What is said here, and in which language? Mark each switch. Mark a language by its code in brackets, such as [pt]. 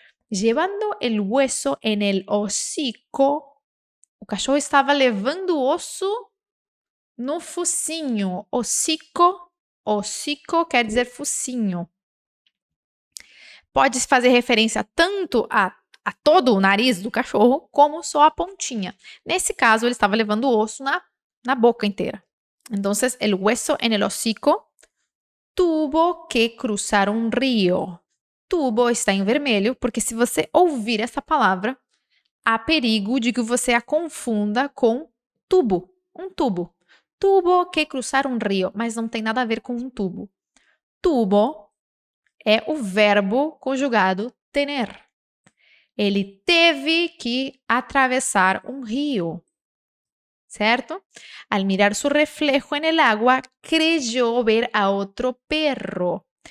[es] Llevando el hueso en el hocico, [pt] o cachorro estava levando o osso no focinho. Hocico quer dizer focinho. Pode fazer referência tanto a todo o nariz do cachorro, como só a pontinha. Nesse caso, ele estava levando o osso na boca inteira. [es] Então, el hueso en el hocico tuvo que cruzar un río. [pt] Tubo está em vermelho, porque se você ouvir essa palavra, há perigo de que você a confunda com tubo, um tubo. [es] Tuvo que cruzar [pt] um rio, mas não tem nada a ver com um tubo. Tubo é o verbo conjugado tener. Ele teve que atravessar um rio, certo? [es] Al mirar su reflejo en el agua, creyó ver a otro perro.